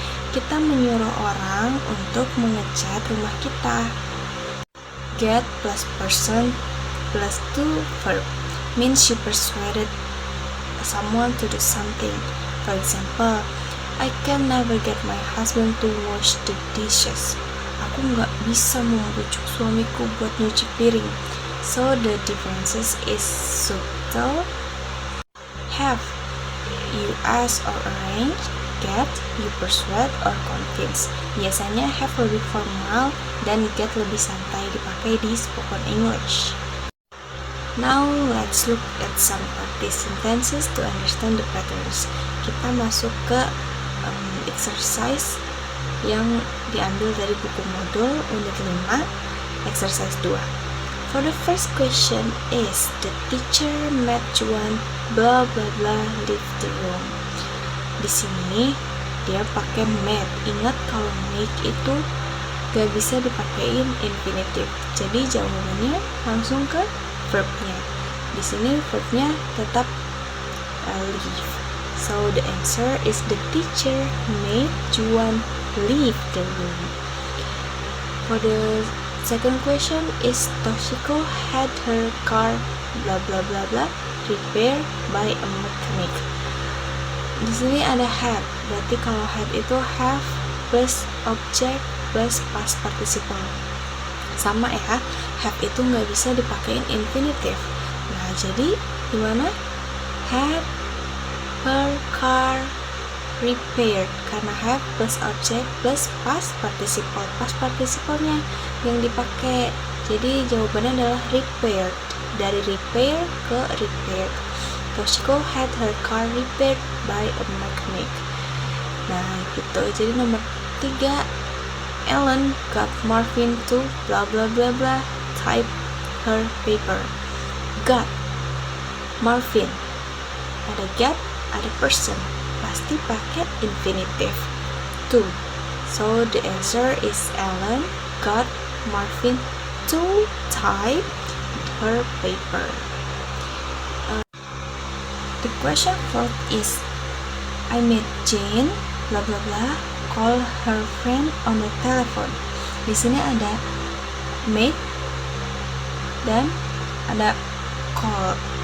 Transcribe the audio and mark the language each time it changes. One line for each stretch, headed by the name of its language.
Indonesian: Kita menyuruh orang untuk mengecat rumah kita.
English: Get plus person plus to verb means you persuaded someone to do something. For example, I can never get my husband to wash the dishes.
Indonesian: Aku nggak bisa membujuk suamiku buat nyuci piring.
English: So the differences is subtle. Have, you ask or arrange. Get, you persuade or convince.
Indonesian: Biasanya have lebih formal dan get lebih santai dipakai di spoken English.
English: Now let's look at some practice sentences to understand the patterns.
Indonesian: Kita masuk ke exercise yang diambil dari buku modul unit 5, exercise 2.
English: For the first question is, the teacher made Juan blah blah blah leave the room.
Indonesian: Di sini dia pakai made. Ingat kalau make itu gak bisa dipakein infinitive. Jadi jawabannya langsung ke verbnya. Di sini verbnya tetap leave.
English: So the answer is the teacher made Juan leave the room. For the second question is, Toshiko had her car blah blah blah blah repaired by a mechanic.
Indonesian: Di sini ada had. Berarti kalau had itu have plus object plus past participle. Sama ya, have itu nggak bisa dipakein infinitive. Nah, jadi gimana?
English: Had her car repaired,
Indonesian: karena
English: have plus object plus past participle.
Indonesian: Past participle-nya yang dipakai. Jadi jawabannya adalah repaired. Dari repair ke repaired.
English: Toshiko had her car repaired by a mechanic.
Indonesian: Nah, gitu. Jadi nomor 3,
English: Ellen got Marvin to blah blah blah blah type her paper.
Indonesian: Got Marvin. Ada get, ada person. Pasti pakai infinitive. 2.
English: So the answer is Ellen got Marvin to type her paper. The question 4 is I met Jane blah blah blah call her friend on the telephone.
Indonesian: Di sini ada meet dan ada call.